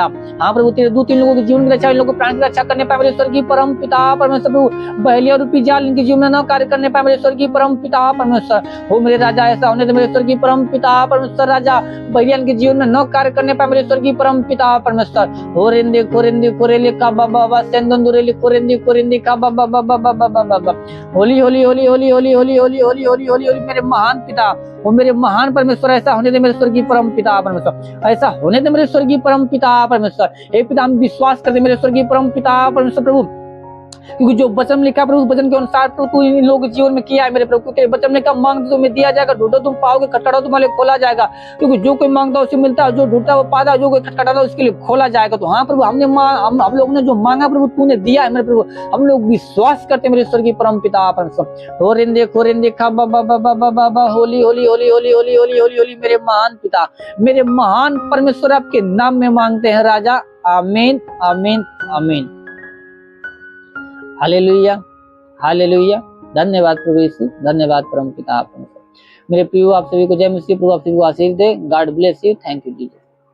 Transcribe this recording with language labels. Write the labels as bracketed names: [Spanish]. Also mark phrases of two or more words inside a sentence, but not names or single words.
[Hindi] हाँ प्रभु तेरे दूत इन लोगों के जीवन की रक्षा, इन लोगों के प्राण की रक्षा करने पाए मेरे स्वर्गीय परम पिता परमेश्वर। प्रभु बहेलिया रूपी जाल इनके जीवन में न कार्य करने पाए मेरे स्वर्गीय परम पिता परमेश्वर। हो मेरे राजा ऐसा होने दे मेरे स्वर्गीय परम पिता परमेश्वर। राजा बहेलिया इनके जीवन में न कार्य करने पाए मेरे स्वर्गीय परम पिता परमेश्वर। हो रेंदे कोरेंदे का बाबा सेंदुरेली कोरेंदी का बाबा। [English] holy holy holy holy holy holy holy holy holy holy holy [Hindi] मेरे महान पिता, वो मेरे महान परमेश्वर। ऐसा होने दे मेरे स्वर्गीय परम पिता परमेश्वर, ऐसा होने दे मेरे स्वर्गीय परम पिता परमेश्वर। हे पिता हम विश्वास करते मेरे स्वर्गीय परम पिता परमेश्वर प्रभु, क्योंकि जो वचन लिखा प्रभु वचन के अनुसार प्रभु तू इन लोगों के जीवन में किया है मेरे प्रभु। तेरे वचन में क्या मांगते तुम्हें दिया जाएगा, ढूंढो तुम पाओगे, खटखटाओ तुम्हारे खोला जाएगा। क्योंकि जो कोई मांगता है उसे मिलता है, जो ढूंढता है वो पाता है, जो कोई खटखटाता है उसके लिए खोला जाएगा। तो हाँ प्रभु हम लोगों ने जो मांगा प्रभु तूने दिया है मेरे प्रभु, हम लोग विश्वास करते मेरे स्वर्गीय परम पिता परमेश्वर। हो रेंदे खा बाबा [English] holy holy holy holy holy holy holy holy [Hindi] मेरे महान पिता, मेरे महान परमेश्वर आपके नाम में मांगते हैं राजा। आमीन आमीन आमीन। हालेलुया हालेलुया। धन्यवाद प्रभु यीशु, धन्यवाद परम पिता परमेश्वर। मेरे प्रियो आप सभी को जय मसीह, प्रभु आप सभी को आशीष दे। [English] God bless you. Thank you Jesus.